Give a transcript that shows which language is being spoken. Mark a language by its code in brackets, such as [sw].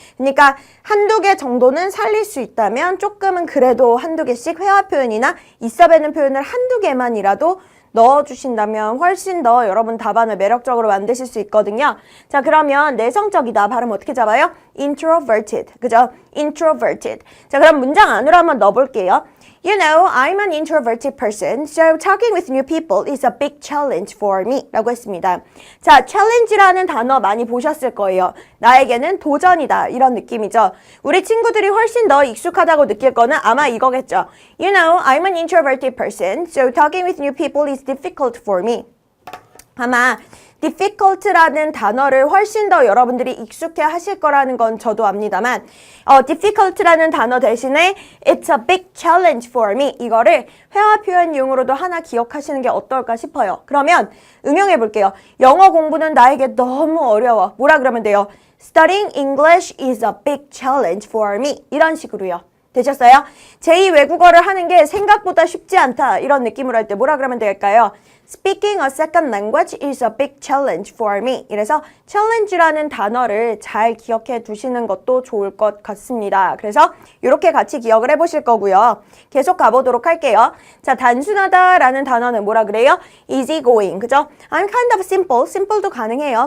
[ko] 그러니까 한두 개 정도는 살릴 수 있다면 조금은 그래도 한두 개씩 회화 표현이나 있어배는 표현을 한두 개만이라도 넣어주신다면 훨씬 더 여러분 답안을 매력적으로 만드실 수 있거든요. 자 그러면 내성적이다 발음 어떻게 잡아요? introverted 그죠? [en] introverted. [ko] 자 그럼 문장 안으로 한번 넣어볼게요. [en] You know, I'm an introverted person, so talking with new people is a big challenge for me [ko] 라고 했습니다. 자, challenge라는 단어 많이 보셨을 거예요. 나에게는 도전이다 이런 느낌이죠. 우리 친구들이 훨씬 더 익숙하다고 느낄 거는 아마 이거겠죠. [en] You know, I'm an introverted person, so talking with new people is difficult for me. [ko] 아마 difficult라는 단어를 훨씬 더 여러분들이 익숙해 하실 거라는 건 저도 압니다만 difficult라는 단어 대신에 [en] it's a big challenge for me [ko] 이거를 회화 표현용으로도 하나 기억하시는 게 어떨까 싶어요. 그러면 응용해 볼게요. 영어 공부는 나에게 너무 어려워. 뭐라 그러면 돼요? [en] Studying English is a big challenge for me [ko] 이런 식으로요. 되셨어요? 제2 외국어를 하는 게 생각보다 쉽지 않다 이런 느낌으로 할 때 뭐라 그러면 될까요? [en] Speaking a second language is a big challenge for me. [ko] 이래서 challenge라는 단어를 잘 기억해 두시는 것도 좋을 것 같습니다. 그래서 이렇게 같이 기억을 해보실 거고요. 계속 가보도록 할게요. 자, 단순하다라는 단어는 뭐라 그래요? easygoing, 그죠? [en] I'm kind of simple. [ko] simple도 가능해요.